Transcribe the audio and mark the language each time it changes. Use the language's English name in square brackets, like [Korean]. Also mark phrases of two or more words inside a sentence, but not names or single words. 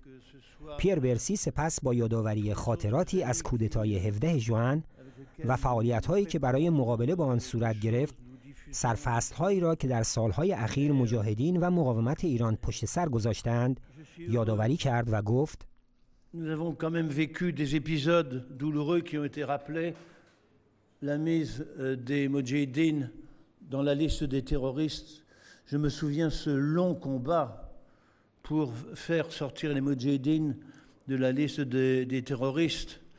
[Persian] پیر برسی سپس با یادآوری خاطراتی از کودتای 17 ژوئن و فعالیت‌هایی که برای مقابله با آن صورت گرفت، سرفصل‌هایی را که در سالهای اخیر مجاهدین و مقاومت ایران پشت سر گذاشتند یادآوری کرد و گفت: [French] Nous avons quand même vécu des épisodes douloureux qui ont été rappelés. La mise des Moudjahidines dans la liste des terroristes. Je me souviens ce long combat pour faire sortir les Moudjahidines de la liste des terroristes.